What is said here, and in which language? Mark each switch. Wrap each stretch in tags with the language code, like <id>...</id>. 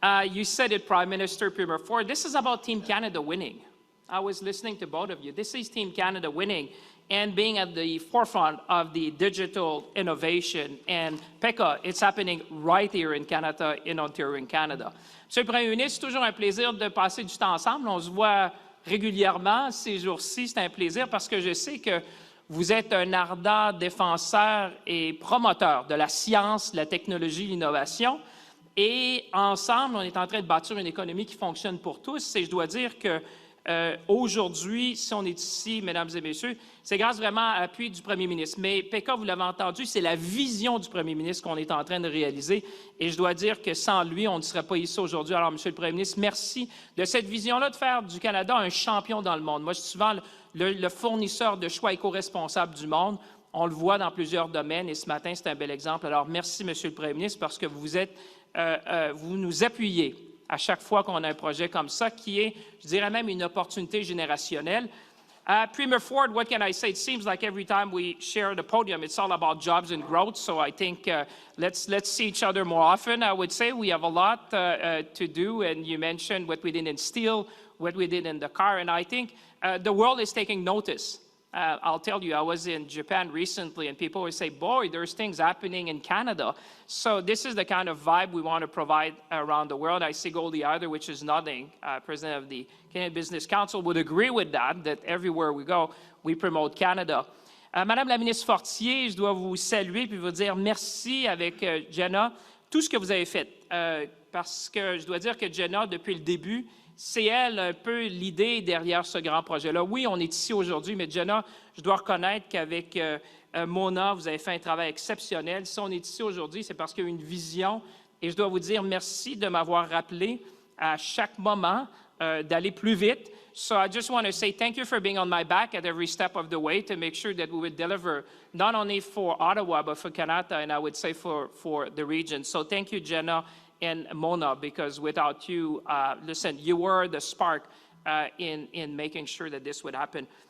<en>You said it, Prime Minister, Premier Ford, this is about Team Canada winning. I was listening to both of you. This is Team Canada winning and being at the forefront of the digital innovation. And Pekka, it's happening right here in Canada, in Ontario, in Canada.</en> <fr>Monsieur le Premier ministre, c'est toujours un plaisir de passer du temps ensemble. On se voit régulièrement ces jours-ci. C'est un plaisir parce que je sais que vous êtes un ardent défenseur et promoteur de la science, de la technologie, l'innovation. Et ensemble, on est en train de bâtir une économie qui fonctionne pour tous. Et je dois dire que Aujourd'hui, si on est ici, mesdames et messieurs, c'est grâce vraiment à l'appui du premier ministre. Mais Pekka, vous l'avez entendu, c'est la vision du premier ministre qu'on est en train de réaliser. Et je dois dire que sans lui, on ne serait pas ici aujourd'hui. Alors, monsieur le premier ministre, merci de cette vision-là de faire du Canada un champion dans le monde. Moi, je suis souvent le fournisseur de choix éco-responsable du monde. On le voit dans plusieurs domaines et ce matin, c'est un bel exemple. Alors, merci, monsieur le premier ministre, parce que vous nous appuyez à chaque fois qu'on a un projet comme ça, qui est, je dirais même, une opportunité générationnelle.</fr> <en>Premier Ford, what can I say? It seems like every time we share the podium, it's all about jobs and growth. So I think let's see each other more often. I would say we have a lot to do, and you mentioned what we did in steel, what we did in the car, and I think the world is taking notice. I'll tell you, I was in Japan recently, and people would say, boy, there's things happening in Canada. So this is the kind of vibe we want to provide around the world. I see Goldie Either, which is nothing, president of the Canadian Business Council, would agree with that everywhere we go, we promote Canada.</en> <fr>Madame la ministre Fortier, je dois vous saluer puis vous dire merci avec Jenna, tout ce que vous avez fait. Parce que je dois dire que Jenna, depuis le début, c'est elle un peu l'idée derrière ce grand projet-là. Oui, on est ici aujourd'hui, mais Jenna, je dois reconnaître qu'avec Mona, vous avez fait un travail exceptionnel. Si on est ici aujourd'hui, c'est parce qu'il y a une vision. Et je dois vous dire merci de m'avoir rappelé à chaque moment d'aller plus vite.</fr> <en>So I just want to say thank you for being on my back at every step of the way to make sure that we would deliver not only for Ottawa, but for Kanata, and I would say for the region. So thank you, Jenna and Mona, because without you, listen, you were the spark in making sure that this would happen.</en>